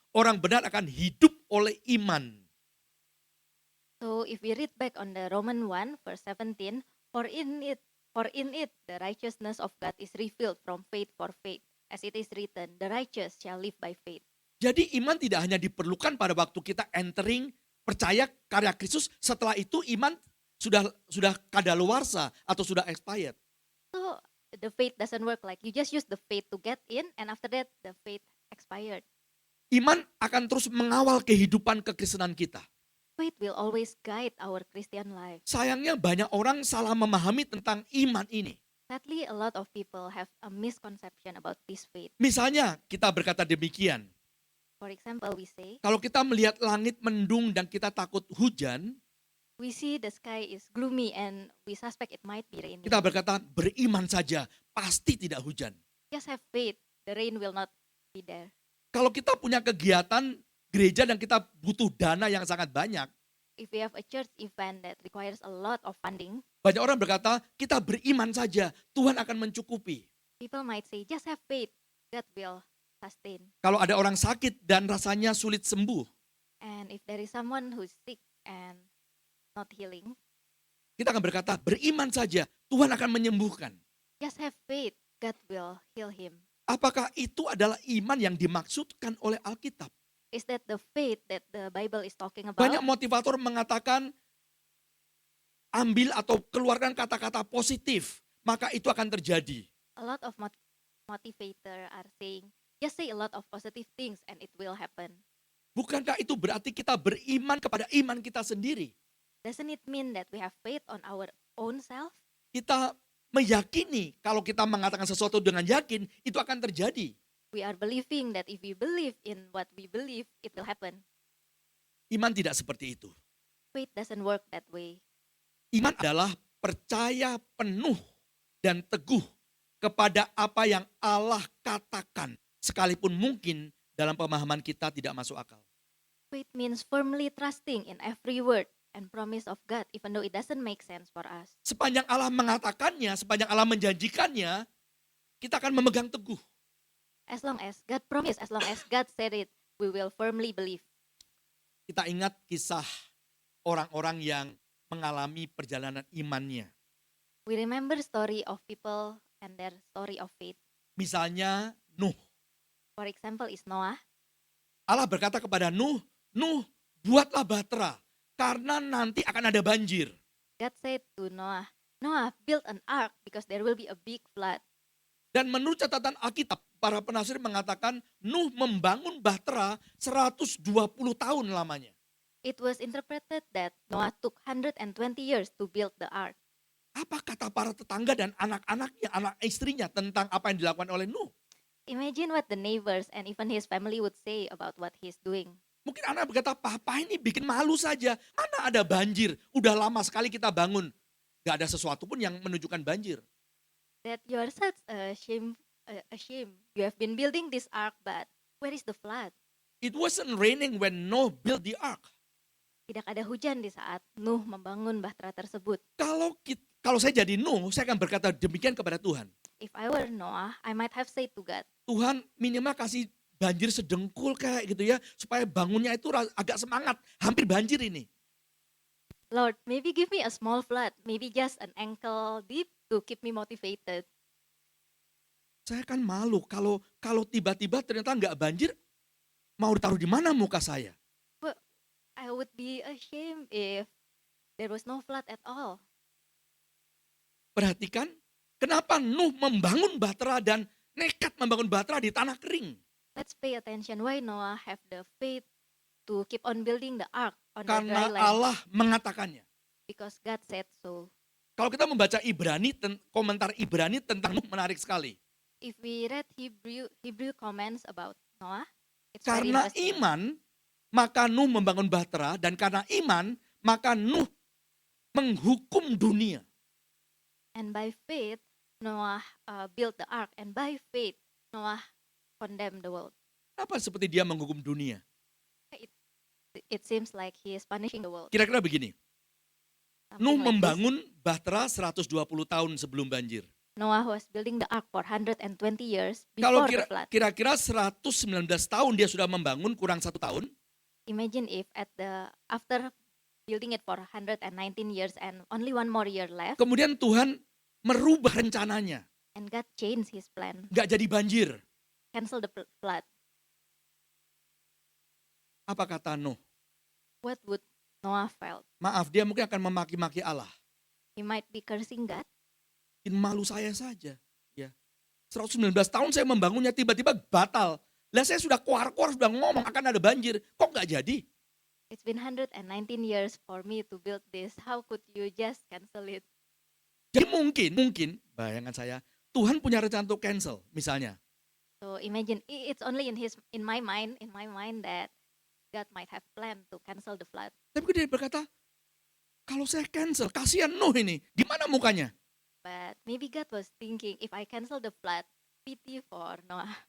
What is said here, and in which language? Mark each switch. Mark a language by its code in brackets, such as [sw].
[id] Orang benar akan hidup oleh iman. [en] So if we read back on the Roman 1 verse 17, for in it the righteousness of God is revealed from faith for faith. As it is written, the righteous shall live by faith. [id] Jadi iman tidak hanya diperlukan pada waktu kita entering, percaya karya Kristus, setelah itu iman sudah kadaluarsa atau sudah expired. [en] So the faith doesn't work like you just use the faith to get in, and after that the faith expired. [id] Iman akan terus mengawal kehidupan kekristenan kita. [en] Faith will always guide our Christian life. [id] Sayangnya banyak orang salah memahami tentang iman ini. [en] Sadly, a lot of people have a misconception about this faith. [id] Misalnya kita berkata demikian, [en] For example, we say, [id] kalau kita melihat langit mendung dan kita takut hujan, [en] we see the sky is gloomy and we suspect it might be raining. [id] kita berkata beriman saja, pasti tidak hujan. [en] Just have faith, the rain will not be there. [id] Kalau kita punya kegiatan gereja dan kita butuh dana yang sangat banyak, [en] If we have a church event that requires a lot of funding, [id] banyak orang berkata kita beriman saja, Tuhan akan mencukupi. [en] people might say, just have faith, God will sustain. [id] Kalau ada orang sakit dan rasanya sulit sembuh, [en] And if there is someone who's sick and not healing, [id] kita akan berkata beriman saja, Tuhan akan menyembuhkan. [en] just have faith, God will heal him. [id] Apakah itu adalah iman yang dimaksudkan oleh Alkitab? [en] Is that the faith that the Bible is talking about? [id] Banyak motivator mengatakan ambil atau keluarkan kata-kata positif, maka itu akan terjadi. [en] A lot of motivator are saying, just say a lot of positive things and it will happen. [id] Bukankah itu berarti kita beriman kepada iman kita sendiri? [en] Doesn't it mean that we have faith on our own self? [id] Kita meyakini kalau kita mengatakan sesuatu dengan yakin, itu akan terjadi. [en] We are believing that if we believe in what we believe, it will happen. [id] Iman tidak seperti itu. [en] Faith doesn't work that way. [id] Iman adalah percaya penuh dan teguh kepada apa yang Allah katakan. Sekalipun mungkin dalam pemahaman kita tidak masuk akal. [en] Faith means firmly trusting in every word and promise of God, even though it doesn't make sense for us. [id] Sepanjang Allah mengatakannya, sepanjang Allah menjanjikannya, kita akan memegang teguh. [en] As long as God promised, as long as God said it, we will firmly believe. [id] Kita ingat kisah orang-orang yang mengalami perjalanan imannya. [en] We remember story of people and their story of faith. [id] Misalnya Nuh. [en] For example, is Noah. [id] Allah berkata kepada Nuh, Nuh buatlah bahtera karena nanti akan ada banjir. [en] God said to Noah, Noah, build an ark because there will be a big flood. [id] Dan menurut catatan Alkitab, para penafsir mengatakan Nuh membangun bahtera 120 tahun lamanya. [en] It was interpreted that Noah took 120 years to build the ark. [id] Apa kata para tetangga dan anak-anaknya, anak istrinya tentang apa yang dilakukan oleh Nuh? [en] Imagine what the neighbors and even his family would say about what he's doing. [id] Mungkin anak berkata, papa ini bikin malu saja. Mana ada banjir? Udah lama sekali kita bangun. Gak ada sesuatu pun yang menunjukkan banjir. [en] That you are such a shame. You have been building this ark, but where is the flood? It wasn't raining when Noah built the ark. [id] Tidak ada hujan di saat Nuh membangun bahtera tersebut. Kalau saya jadi Nuh, saya akan berkata demikian kepada Tuhan. [en] If I were Noah, I might have said to God, [id] Tuhan minimal kasih banjir sedengkul kayak gitu ya. Supaya bangunnya itu agak semangat. Hampir banjir ini. [en] Lord, maybe give me a small flood, maybe just an ankle deep to keep me motivated. [id] Saya kan malu kalau tiba-tiba ternyata nggak banjir. Mau ditaruh di mana muka saya? [en] But I would be ashamed if there was no flood at all. [id] Perhatikan, kenapa Nuh membangun bahtera dan nekat membangun bahtera di tanah kering? [en] Let's pay attention why Noah have the faith to keep on building the ark on the [id] Karena [en] dry land. [id] Allah mengatakannya. [en] Because God said so. [id] Kalau kita membaca Ibrani, komentar Ibrani tentang Nuh menarik sekali. [en] If we read Hebrew comments about Noah, it's very [id] Karena [en] interesting. [id] iman, maka Nuh membangun bahtera, dan karena iman, maka Nuh menghukum dunia. [en] And by faith, Noah built the ark. And by faith, Noah condemned the world. [id] Apa seperti dia menghukum dunia? [en] It seems like he is punishing the world. [id] Kira-kira begini, [en] Something [id] Nuh [en] like this. [id] membangun bahtera 120 tahun sebelum banjir. [en] After was building the ark for 120 years [id] Kalau [en] before the flood. [id] kira-kira 119 tahun dia sudah membangun, kurang 1 tahun, [en] Imagine if after building it for 119 years and only one more year left, [id] kemudian Tuhan merubah rencananya. [en] and God changed his plan, [id] Nggak jadi banjir. [en] cancel the flood. [id] Apa kata Nuh? [en] What would Noah felt? [id] Maaf, dia mungkin akan memaki-maki Allah. He might be cursing God. Bikin malu saya saja. Ya. 119 tahun saya membangunnya, tiba-tiba batal. Lah saya sudah kuar-kuar, sudah ngomong akan ada banjir. Kok nggak jadi? [en] It's been 119 years for me to build this. How could you just cancel it? [id] Jadi mungkin, bayangan saya, Tuhan punya rencana untuk cancel, misalnya. [en] So imagine it's only in my mind that God might have planned to cancel the flood. [id] Tapi dia berkata, kalau saya cancel, kasihan Nuh ini. Di mana mukanya? [en] But maybe God was thinking, if I cancel the flood, pity for Noah.